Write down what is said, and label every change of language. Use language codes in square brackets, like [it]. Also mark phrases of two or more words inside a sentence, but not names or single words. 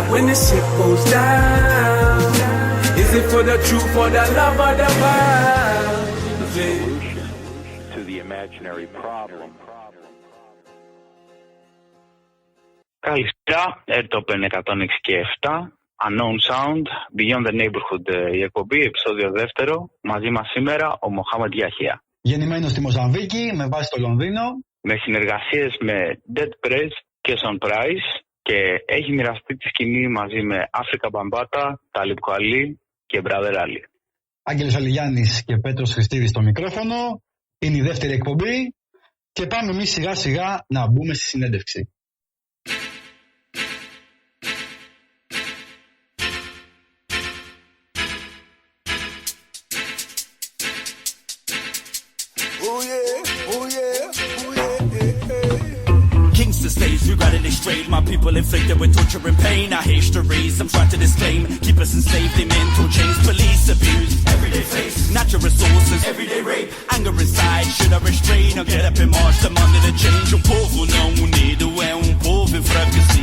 [en] When the ship goes down, is it for the truth or the love of the world? Solution to the imaginary problem. [el] Καλησπέρα, Airtop 106.7, Unknown Sound, Beyond the Neighborhood η εκπομπή, επεισόδιο δεύτερο. Μαζί μας σήμερα ο Mohammed Yahya. Γεννημένος στη Μοζαμβίκη, με βάση στο Λονδίνο. Με συνεργασίες με Dead Prez και Price και έχει μοιραστεί τη σκηνή μαζί με Bambaataa, Talib, Kweli και Brother Ali. Άγγελος, Αληγιάννης και Πέτρος, Χρηστίδης στο μικρόφωνο. Είναι η δεύτερη εκπομπή και πάμε εμείς σιγά σιγά να μπούμε στη συνέντευξη. [en] We riding it straight, my people inflicted with torture and pain. Our histories, I'm trying to disclaim. Keep us enslaved in mental chains. Police abuse, everyday face. Natural resources, everyday rape. Anger inside, should I restrain or get up and march them under the change? [pt] Povo não unido é povo enfraquecido.